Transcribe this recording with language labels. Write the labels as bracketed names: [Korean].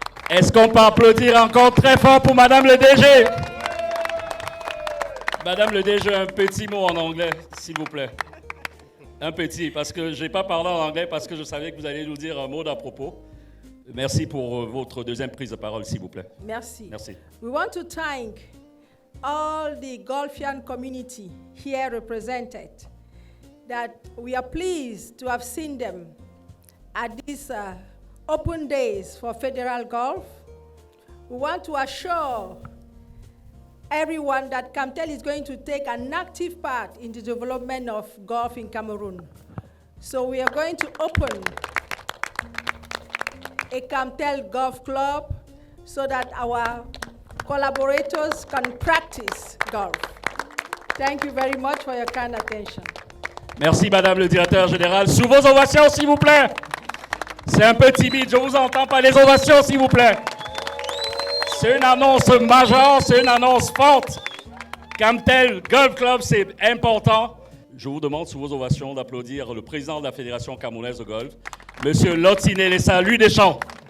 [French] Est-ce qu'on peut applaudir encore très fort pour Madame le DG? Madame le DG, un petit mot en anglais, s'il vous plaît. Un petit, parce que je n'ai pas parlé en anglais parce que je savais que vous alliez nous dire un mot d'à propos. Merci pour votre deuxième prise de parole, s'il vous plaît. Merci. Merci. [English] We want to thank all the Golfian community here represented, that we are pleased to have seen them at these open days for Federal Golf. We want to assure everyone that Camtel is going to take an active part in the development of golf in Cameroon. So we are going to open a Camtel Golf Club so that our collaborators can practice golf. Thank you very much for your kind attention. [French] Merci, Madame le Directeur Général. Sous vos ovations, s'il vous plaît. C'est un peu timide, je ne vous entends pas. Les ovations, s'il vous plaît. C'est une annonce majeure, c'est une annonce forte. Camtel Golf Club, c'est important. Je vous demande, sous vos ovations, d'applaudir le président de la Fédération camerounaise de golf, Monsieur Lotiné Lessa, lui Deschamps.